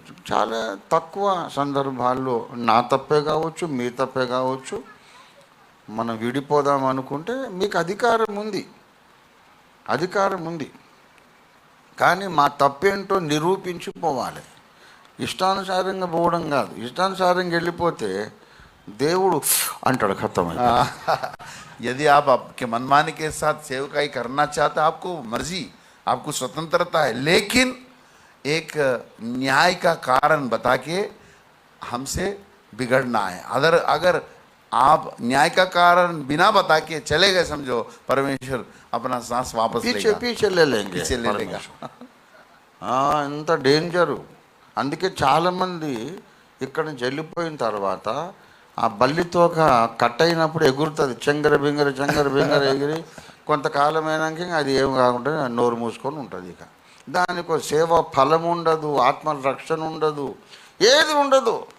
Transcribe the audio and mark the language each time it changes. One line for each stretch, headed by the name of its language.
Telugu: చాలా తక్కువ సందర్భాల్లో నా తప్పే కావచ్చు, మీ తప్పే కావచ్చు, మనం విడిపోదాం అనుకుంటే మీకు అధికారం ఉంది, అధికారం ఉంది. కానీ మా తప్పేంటో నిరూపించిపోవాలి. ఇష్టానుసారంగా పోవడం కాదు. ఇష్టానుసారంగా వెళ్ళిపోతే దేవుడు అంటాడు ఖతం.
Hindi: यदि आप आपके मनमानी के साथ सेवकाई करना चाहते, आपको मर्जी, आपको स्वतंत्रता है, लेकिन एक न्याय का कारण बता के हमसे बिगड़ना है. अगर आप न्याय का कारण बिना बता के चले गए, समझो परमेश्वर अपना सांस वापस पीछे ले लेंगे, पीछे ले लेगा.
Telugu: అంత డేంజరు. అందుకే చాలామంది ఇక్కడ నుంచి వెళ్ళిపోయిన తర్వాత ఆ బల్లితోక కట్ అయినప్పుడు ఎగురుతుంది, చెంగర బింగర ఎగిరి కొంతకాలం అయినాక అది ఏం కాకుండా నోరు మూసుకొని ఉంటుంది. ఇక దానికి సేవ ఫలం ఉండదు, ఆత్మ రక్షణ ఉండదు, ఏది ఉండదు.